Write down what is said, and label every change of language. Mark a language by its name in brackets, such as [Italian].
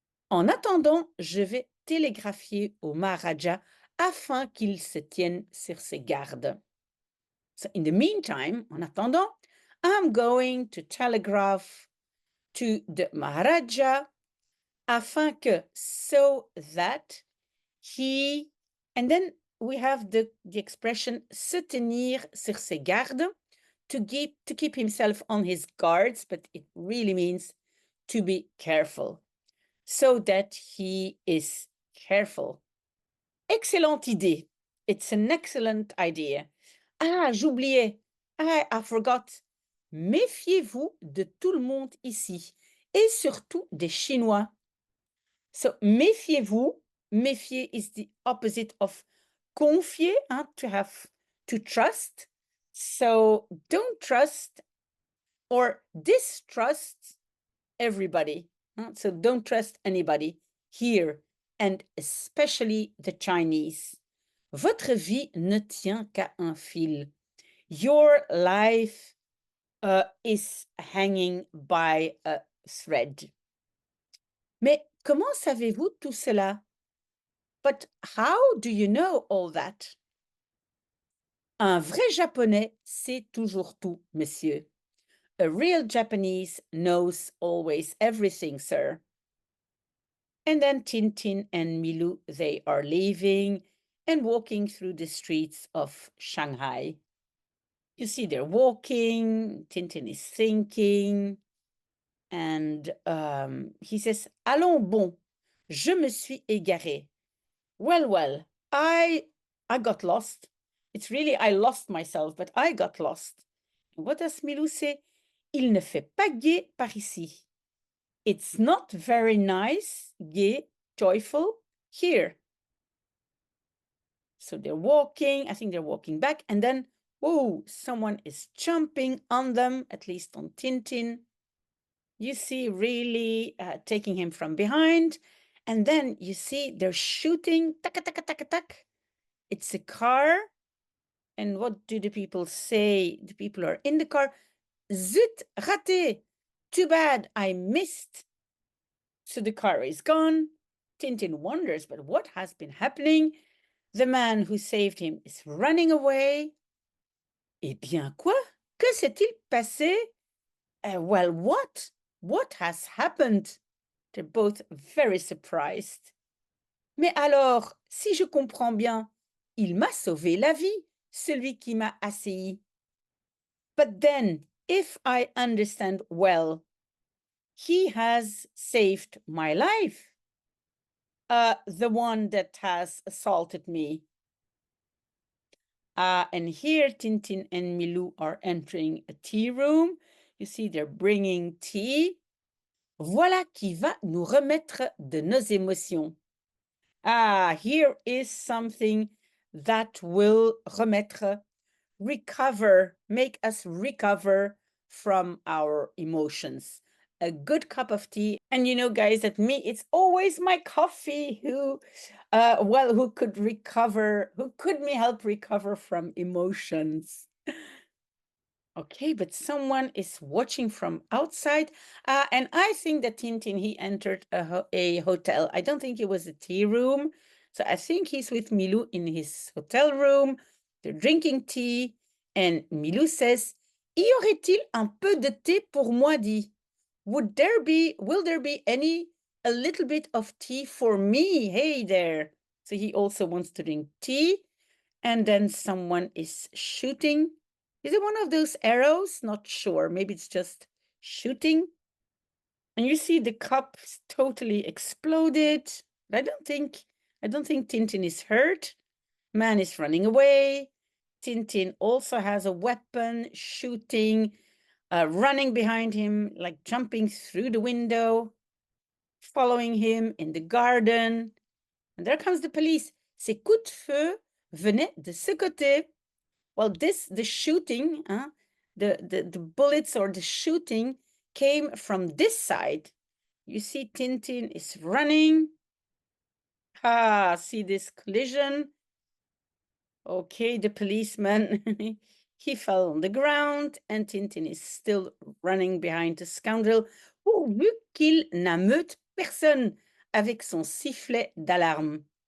[French] En attendant, je vais télégraphier au Maharaja afin qu'il se tienne sur ses gardes. [English] So in the meantime, [French] en attendant, [English] I'm going to telegraph to the Maharaja [French] afin que, [English] so that he, and then we have the expression [French] se tenir sur ses gardes, [English] to keep himself on his guards, but it really means to be careful, so that he is careful. [French] Excellente idée. [English] It's an excellent idea. [French] Ah, j'oubliais. [English] I forgot. [French] Méfiez-vous de tout le monde ici, et surtout des Chinois. [English] So, [French] méfiez-vous. [English] Méfier is the opposite of confier, to trust. So, don't trust or distrust everybody. So, don't trust anybody here, and especially the Chinese. [French] Votre vie ne tient qu'à un fil. [English] Your life is hanging by a thread. [French] Mais comment savez-vous tout cela? [English] But how do you know all that? [French] Un vrai Japonais sait toujours tout, monsieur. [English] A real Japanese knows always everything, sir. And then Tintin and Milou, they are leaving and walking through the streets of Shanghai. You see, they're walking, Tintin is thinking, and he says, [French] Allons bon, je me suis égaré. [English] Well, I got lost. It's really, I lost myself, but I got lost. What does Milou say? [French] Il ne fait pas gai par ici. [English] It's not very nice, gai, joyful, here. So they're walking, I think they're walking back, and then, whoa, someone is jumping on them, at least on Tintin. You see, really taking him from behind. And then you see they're shooting, taka, taka, taka, taka. It's a car. And what do the people say? The people are in the car. [French] Zut, raté. [English] Too bad, I missed. So the car is gone. Tintin wonders, but what has been happening? The man who saved him is running away. [French] Eh bien, quoi? Que s'est-il passé? [English] Well, what? What has happened? They're both very surprised. [French] Mais alors, si je comprends bien, il m'a sauvé la vie, celui qui m'a assailli. [English] But then, if I understand well, he has saved my life. The one that has assaulted me. And here, Tintin and Milou are entering a tea room. You see, they're bringing tea. [French] Voilà qui va nous remettre de nos émotions. [English] Ah, here is something that will remettre, recover, make us recover from our emotions. A good cup of tea. And you know, guys, that me, it's always my coffee who could recover, who could me help recover from emotions. Okay, but someone is watching from outside. And I think that Tintin, he entered a hotel. I don't think it was a tea room. So I think he's with Milou in his hotel room. They're drinking tea. And Milou says, [French] Y aurait-il un peu de thé pour moi, dit? [English] Will there be a little bit of tea for me? Hey there. So he also wants to drink tea. And then someone is shooting. Is it one of those arrows? Not sure. Maybe it's just shooting. And you see the cup is totally exploded. I don't think Tintin is hurt. Man is running away. Tintin also has a weapon, shooting, running behind him, like jumping through the window, following him in the garden. And there comes the police. [French] Ces coups de feu venaient de ce côté. [English] Well, the shooting, the bullets or the shooting came from this side. You see Tintin is running. See this collision. Okay, the policeman, he fell on the ground and Tintin is still running behind the scoundrel [French] pourvu qu'il n'ameute personne avec son sifflet d'alarme.